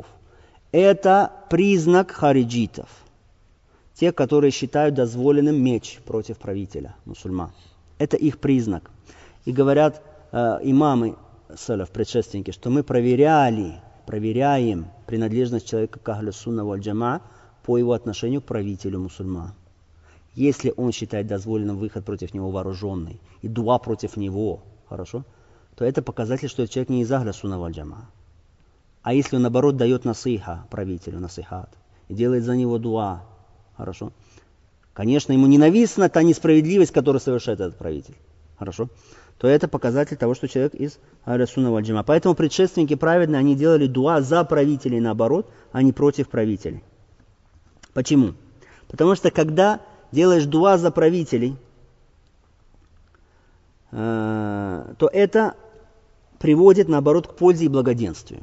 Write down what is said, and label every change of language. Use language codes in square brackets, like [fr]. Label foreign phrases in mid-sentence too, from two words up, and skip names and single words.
[ru] Это признак хариджитов, те, которые считают дозволенным меч против правителя, мусульман. Это их признак. И говорят имамы салаф, предшественники, что мы проверяем принадлежность человека к [ar] أهل السنة والجماعة [ru] по его отношению к правителю мусульман. Если он считает дозволенным выход против него вооруженный и дуа против него, хорошо, то это показатель, что этот человек не из [ar] أهل السنة والجماعة. [ru] А если он, наоборот, дает насиха правителю, насихат, и делает за него дуа, хорошо, конечно, ему ненавистна та несправедливость, которую совершает этот правитель, хорошо, то это показатель того, что человек из [ar] أهل السنة والجماعة. [ru] Поэтому предшественники праведные, они делали дуа за правителей, наоборот, а не против правителей. Почему? Потому что когда делаешь дуа за правителей, то это приводит, наоборот, к пользе и благоденствию.